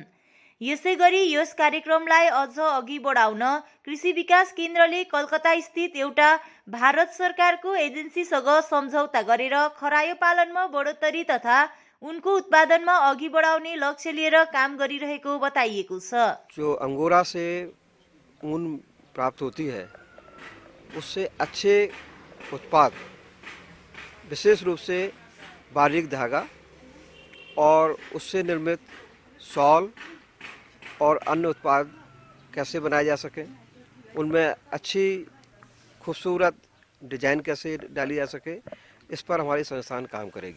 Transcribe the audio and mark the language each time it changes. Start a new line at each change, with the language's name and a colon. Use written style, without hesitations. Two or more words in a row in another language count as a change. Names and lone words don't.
Nepali: यसैगरी यस कार्यक्रमलाई अझ अघि बढाउन कृषि विकास केन्द्रले कलकत्ता स्थित एउटा भारत सरकारको एजेन्सीसँग सम्झौता गरेर खरायो पालनमा बढोत्तरी तथा उनको उत्पादनमा अघि बढाउने लक्ष्य लिएर काम गरिरहेको बताइएको छ।
Hindi: जो अंगोरा से ऊन प्राप्त होती है उससे अच्छे उत्पाद, विशेष रूप से बारीक धागा और उससे निर्मित शॉल और अन्य उत्पाद कैसे बनाए जा सकें, उनमें अच्छी खूबसूरत डिजाइन कैसे डाली जा सके, इस पर हमारी संस्थान काम करेगी।